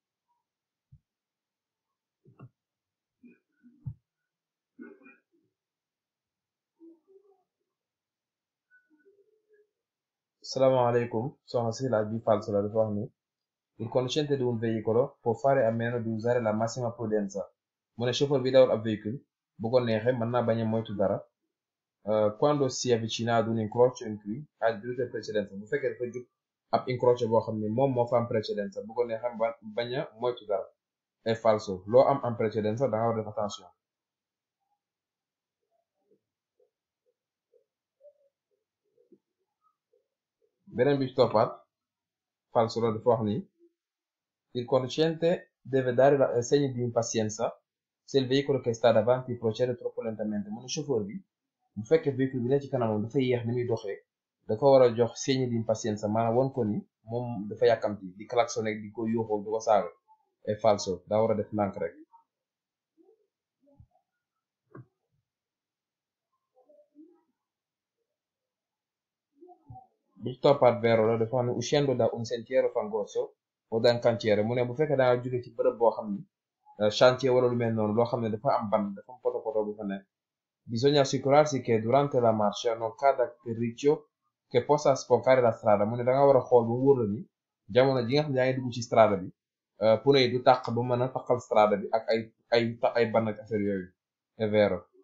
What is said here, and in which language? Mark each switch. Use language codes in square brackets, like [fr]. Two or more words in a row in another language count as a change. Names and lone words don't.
[wo] salaamaaleykum soxna si laaj bi falso la dafa wax ni [it] il conducente di un veicolo può fare a meno di usare la massima prudenza [wo] mu ne chauffeur bi dawal ab véhicule bu ko neexee mën naa bañ a moytu dara [it] quando si avvicina ad un incrocio in cui ha diritto di precedenza [wo] bu fekkee dafa jub ab incrocio boo xam ne moom moo fa am precedenza bu ko neexee bañ a moytu dara [it] è falso [wo] loo am precedenza da nga war a def attention. beneen bi ci toppaat falso la dafa wax ni [it] il conducente deve dare segni di impazienza se il veicolo che sta davanti procede troppo lentamente [wo] mu ne chauffeur bi bu fekkee véhicule bi ne ci kanamam dafa yéex ni muy doxee dafa war a jox [it] segni di impazienza [wo] maanaam won ko ni moom dafa yàkkamti di klaxonné di ko yuuxoo di ko saaga [it] è falso [wo] daa war a def ndànk rek. bi ci toppaat vero la dafa wax ne [it] uscendo da un sentiero fangoso o da un cantiere [wo] mu ne bu fekkee da nga jóge ci bërëb boo xam ni chantier wala lu mel noonu loo xam ne dafa am ban dafa am poto poto bu fa nekk [it] bisogna assicurarsi che durante la marcia non cada terriccio che possa sponcare la strada [wo] mu ne da nga war a xool ba wóor la ni jamono ji nga xam ne yaa ngi dugg ci strada bi pneu yi du tàq ba mën a taqal strada bi ak ay ban ak affaire yooyu [it] è vero.